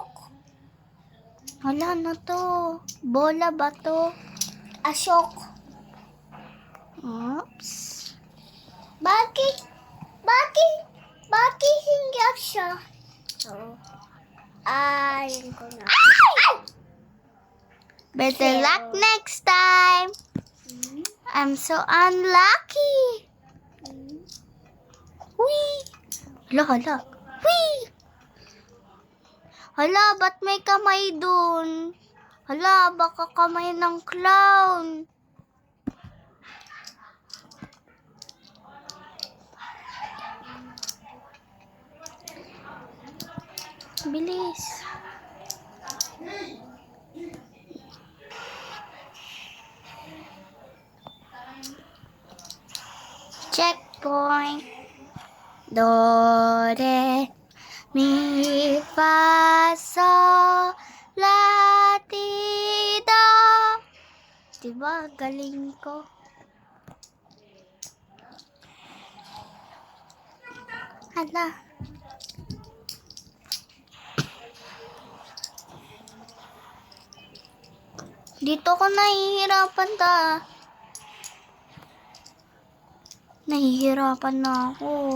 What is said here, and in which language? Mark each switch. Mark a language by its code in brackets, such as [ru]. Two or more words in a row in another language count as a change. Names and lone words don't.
[tl] Hala na to. Bola ba to? Asok. Oops. Bakit hindi siya? Oh. Ayun ko na. [en] Better luck next time. I'm so unlucky. Whee! Hala. Whee! [tl] Hala, ba't may kamay dun? Hala, baka kamay ng clown. Bilis. Checkpoint. Do, re, mi, fa, sol, la, ti, do. Diba? Galing ko. Hala. Dito ko nahihirapan Nahihirapan na ako.